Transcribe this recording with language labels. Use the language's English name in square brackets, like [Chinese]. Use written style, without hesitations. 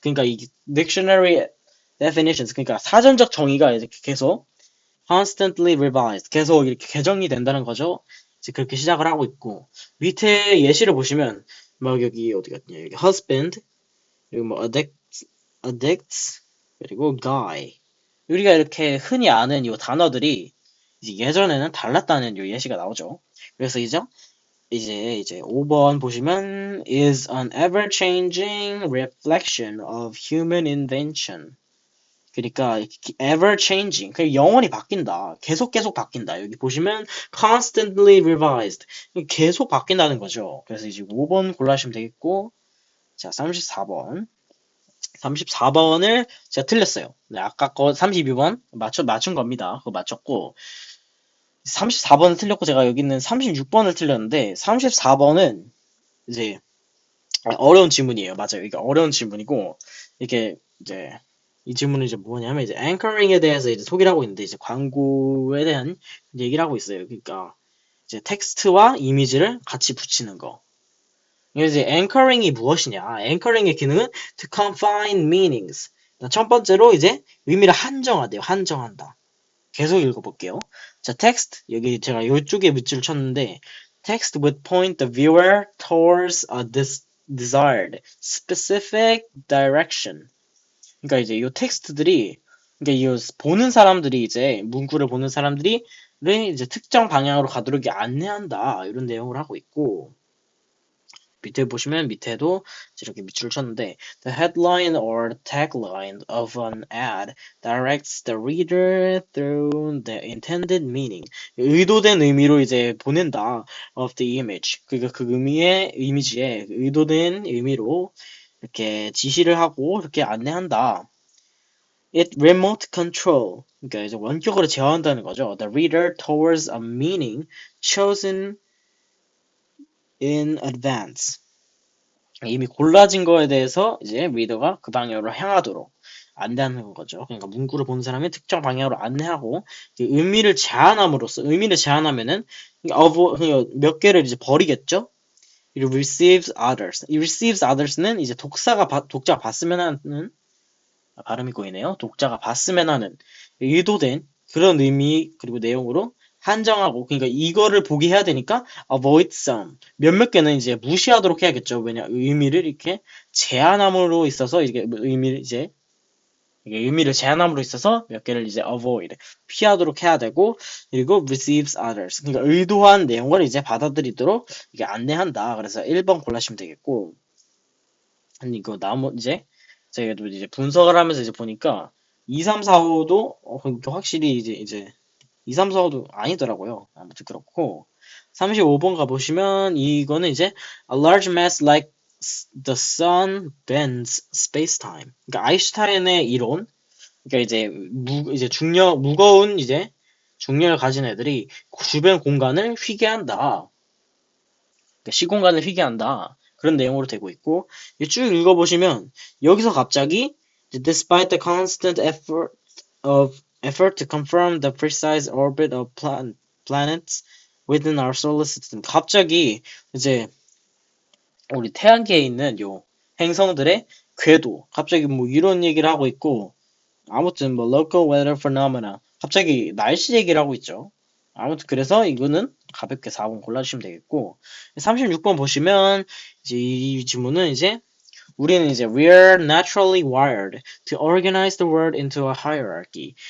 [Korean] 그러니까 이 [English] dictionary definitions. [Korean] 그러니까 사전적 정의가 이제 계속 [English] constantly revised. [Korean] 계속 이렇게 개정이 된다는 거죠. 이제 그렇게 시작을 하고 있고 밑에 예시를 보시면 막 여기 어디 갔냐? 여기 husband 그리고 뭐 [English] addicts, 그리고 guy. [Korean] 우리가 이렇게 흔히 아는 이 단어들이 이제 예전에는 달랐다는 요 예시가 나오죠. 그래서 이제 5번 보시면 [English] is an ever-changing reflection of human invention. [Korean] 그러니까 ever-changing, 그 영원히 바뀐다. 계속 바뀐다. 여기 보시면 [English] constantly revised, [Korean] 계속 바뀐다는 거죠. 그래서 이제 5번 골라주시면 되겠고, 자 34번. 34번을 제가 틀렸어요. 네, 아까 거 32번 맞춘 겁니다. 그거 맞췄고 34번을 틀렸고 제가 여기 있는 36번을 틀렸는데 34번은 이제 어려운 질문이에요. 맞아요. 이게 어려운 질문이고 이게 이제 이 질문은 이제 뭐냐면 이제 앵커링에 대해서 이제 소개를 하고 있는데 이제 광고에 대한 얘기를 하고 있어요. 그러니까 이제 텍스트와 이미지를 같이 붙이는 거. 이제 앵커링이 무엇이냐? 앵커링의 기능은 [English] to confine meanings. [Korean] 첫 번째로 이제 의미를 한정하대요. 한정한다. 계속 읽어볼게요. 자, [English] text [Korean] 여기 제가 이쪽에 밑줄을 쳤는데 [English] text would point the viewer towards a desired specific direction. [Korean] 그러니까 이제 이 텍스트들이 그러니까 이 보는 사람들이 이제 문구를 보는 사람들이 이제 특정 방향으로 가도록 안내한다 이런 내용을 하고 있고 밑에 보시면 밑에도 이렇게 밑줄을 쳤는데 [English] the headline or tagline of an ad directs the reader through the intended meaning. [Korean] 의도된 의미로 이제 보낸다 [English] of the image. [Korean] 그러니까 그 의미의 이미지에 의도된 의미로 이렇게 지시를 하고 이렇게 안내한다. [English] It remote control. [Korean] 그러니까 이제 원격으로 제어한다는 거죠. [English] The reader towards a meaning chosen in advance. [Korean] 이미 골라진 거에 대해서 이제 리더가 그 방향으로 향하도록 안내하는 거죠. 그러니까 문구를 본 사람이 특정 방향으로 안내하고 의미를 제한함으로써 의미를 제한하면은 몇 개를 이제 버리겠죠. [English] It receives others. [Korean] 이 [English] receives others [Korean] 는 이제 독자가 봤으면 하는 발음이 꼬이네요. 독자가 봤으면 하는 의도된 그런 의미 그리고 내용으로 한정하고 그러니까 이거를 보게 해야 되니까 [English] avoid some [Korean] 몇몇 개는 이제 무시하도록 해야겠죠. 왜냐 의미를 이렇게 제한함으로 있어서 이게 의미를 이제 이게 의미를 제한함으로 있어서 몇 개를 이제 avoid 피하도록 해야 되고 그리고 [English] receives others [Korean] 그러니까 의도한 내용을 이제 받아들이도록 이게 안내한다. 그래서 1번 골라주시면 되겠고 아니 이거 이제 제가 이제 분석을 하면서 이제 보니까 2, 3, 4, 5도 확실히 이제 2, 3, 4, 5도 아니더라고요. 아무튼 그렇고 35번 가보시면 이거는 이제 [English] a large mass like the sun bends space-time. [Korean] 그러니까 아인슈타인의 이론, 그러니까 이제 무거운 이제 중력을 가진 애들이 주변 공간을 휘게 한다. 그러니까 시공간을 휘게 한다. 그런 내용으로 되고 있고 쭉 읽어보시면 여기서 갑자기 [English] despite the constant effort to confirm the precise orbit of planets within our solar system. [Korean] 갑자기 이제 우리 태양계에 있는 요 행성들의 궤도 갑자기 뭐 이런 얘기를 하고 있고 아무튼 뭐 [English] local weather phenomena [Korean] 갑자기 날씨 얘기를 하고 있죠. 아무튼 그래서 이거는 가볍게 4번 골라주시면 되겠고 36번 보시면 이제 이 질문은 이제 우리는 이제 [English] we're naturally wired to organize the world into a hierarchy.